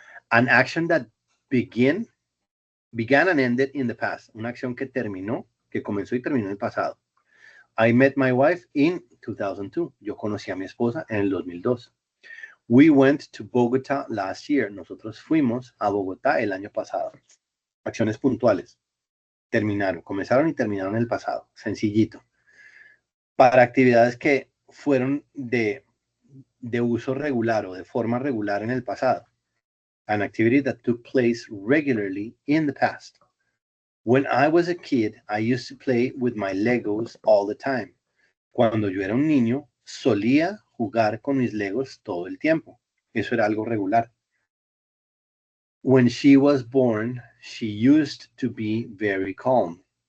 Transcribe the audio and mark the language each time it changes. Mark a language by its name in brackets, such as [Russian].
[English] An action that began and ended in the past. [Spanish] Una acción que terminó, que comenzó y terminó en el pasado. [English] I met my wife in 2002. [Spanish] Yo conocí a mi esposa en el 2002. [English] We went to Bogotá last year. [Spanish] Nosotros fuimos a Bogotá el año pasado. Acciones puntuales. Terminaron, comenzaron y terminaron en el pasado. Sencillito. Para actividades que fueron de uso regular o de forma regular en el pasado. [English] An activity that took place regularly in the past. When I was a kid, I used to play with my Legos all the time. [Spanish] Cuando yo era un niño, solía jugar con mis Legos todo el tiempo. Eso era algo regular. [English] When she was born, she used to be very calm.